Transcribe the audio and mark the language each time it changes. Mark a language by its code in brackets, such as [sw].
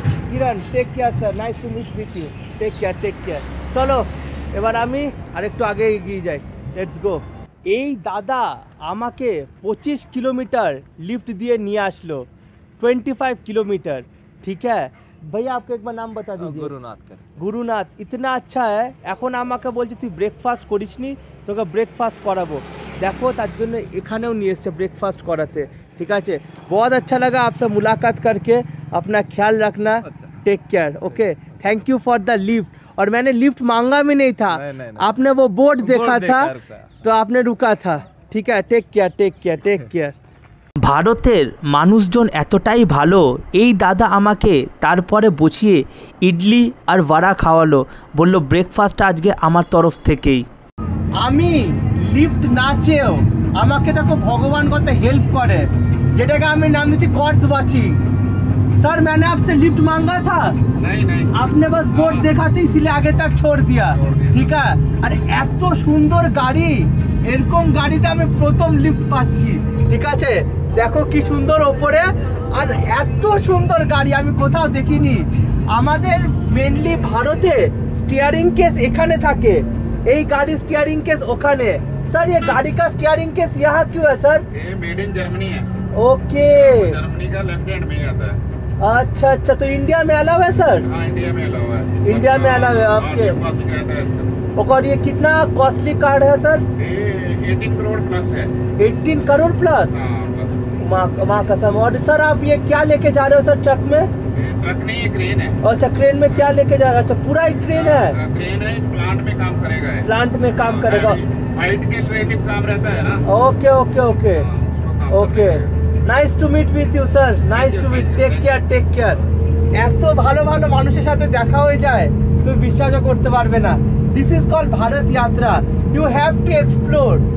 [en] Kiran, take care sir, nice to meet with you, take care. [bn] চলো এবার আমি আরেকটু আগে এগিয়ে যাই, [en] Let's go. [bn] এই দাদা আমাকে [hi] 25 किलोमीटर लिफ्ट दिए [bn] নিয়ে আসলো, [hi] 25 किलोमीटर, ठीक है भैया। आपका एक बार नाम बता दीजिए। গুরুনাথ। इतना अच्छा है। [bn] এখন আমাকে বলছে তুই ব্রেকফাস্ট করিসনি, তোকে ব্রেকফাস্ট করাবো। দেখো তার জন্য এখানেও নিয়ে এসছে ব্রেকফাস্ট [hi] कराते, ठीक है। बहुत अच्छा लगा आपसे मुलाकात करके, अपना ख्याल रखना, [en] Take care, okay. Thank you for the lift. [hi] और मैंने लिफ्ट मांगा भी नहीं था, आपने वो बोर्ड देखा था तो आपने रुका था, ठीक है। [en] Take care. [bn] ভারতের মানুষজন এতটাই ভালো, এই দাদা আমাকে তারপরে বসিয়ে ইডলি আর ভাড়া খাওয়ালো, বলল ব্রেকফাস্ট আজকে আমার তরফ থেকেই। আমি লিফট না চেয়েও আমাকে দেখো ভগবান কত হেল্প করে, যেটাকে আমি নাম দিচ্ছি কর্স ওয়াচিং। सर मैंने आपसे लिफ्ट मांगा था, नहीं आपने बस बोर्ड देखा था इसलिए आगे तक छोड़ दिया, ठीक है। আর এত সুন্দর গাড়ি, এরকম গাড়িতে আমি প্রথম লিফট পাচ্ছি, ঠিক আছে। দেখো কি সুন্দর ওপরে, আর এত সুন্দর গাড়ি আমি কোথাও দেখিনি। আমাদের মেনলি ভারতে স্টিয়ারিং কেস এখানে থাকে, এই গাড়ি স্টিয়ারিং কেস ওখানে। [hi] सर ये गाड़ी का स्टीयरिंग केस यहाँ क्यों है सर? ये मेड इन जर्मनी है। ओके, जर्मनी का लेफ्ट हैंड में ही आता है। अच्छा तो इंडिया में अलाउ है सर? हाँ इंडिया में अलाउ है। इंडिया में अलाउ है, ओके। और ये कितना कॉस्टली कार्ड है सर? ये 18 करोड़ प्लस है। 18 करोड़ प्लस? माँ कसम। और सर आप ये क्या लेके जा रहे हो सर ट्रक में? ट्रक नहीं, ये क्रेन है। अच्छा क्रेन में क्या लेके जा रहे हो? अच्छा पूरा एक क्रेन है? क्रेन है, प्लांट में काम करेगा। प्लांट में काम करेगा, हाइट के रिलेटिव काम रहता है ना। Okay. [en] Nice to meet with you sir, nice to meet. Take care. [bn] এত ভালো ভালো মানুষের সাথে দেখা হয়ে যায় তুমি বিশ্বাসও করতে পারবে না। [en] This is called Bharat yatra, you have to explore.